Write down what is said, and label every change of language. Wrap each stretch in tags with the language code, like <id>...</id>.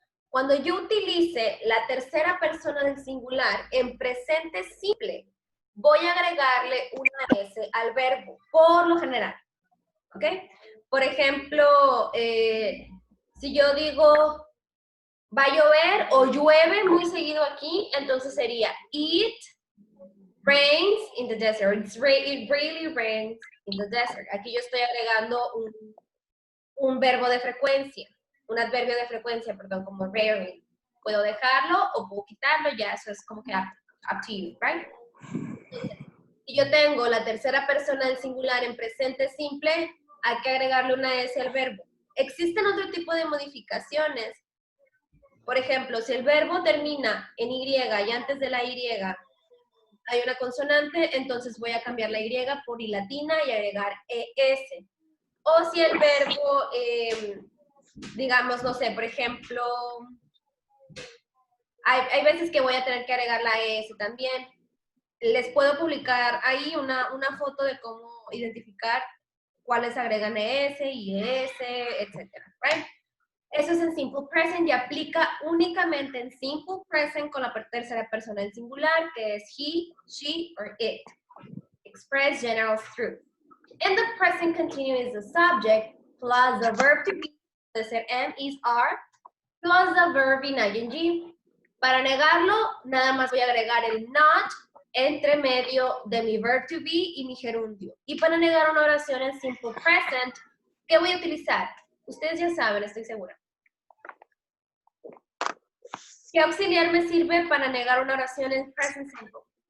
<es>Cuando yo utilice la tercera persona del singular en presente simple, voy a agregarle una S al verbo, por lo general. ¿Ok? Por ejemplo, si yo digo va a llover o llueve muy seguido aquí, entonces sería</es> <en>it rains in the desert. It really rains in the desert.</en> <es>Aquí yo estoy agregando un verbo de frecuencia, un adverbio de frecuencia, perdón, como rain. Puedo dejarlo o puedo quitarlo, ya eso es como que</es> <en>up to you,</en> <es>right? Si yo tengo la tercera persona del singular en presente simple, hay que agregarle una S al verbo. Existen otro tipo de modificaciones. Por ejemplo, si el verbo termina en Y y antes de la Y hay una consonante, entonces voy a cambiar la Y por I latina y agregar ES. O si el verbo, digamos, no sé, por ejemplo, hay veces que voy a tener que agregar la ES también. Les puedo publicar ahí una foto de cómo identificar cuáles agregan ES, IES, etcétera, right? Eso es en simple present y aplica únicamente en simple present con la tercera persona del singular, que es</es> <en>he, she, or it. Express general truth. And the present continuous is the subject plus the verb to be,</en> <es>puede ser</es> <en>am, is, are, plus the verb in ing.</en> <es>Para negarlo, nada más voy a agregar el not entre medio de mi verb to be y mi gerundio. Y para negar una oración en simple present, ¿qué voy a utilizar? Ustedes ya saben, estoy segura. ¿Qué auxiliar me sirve para negar una oración en present simple?</es>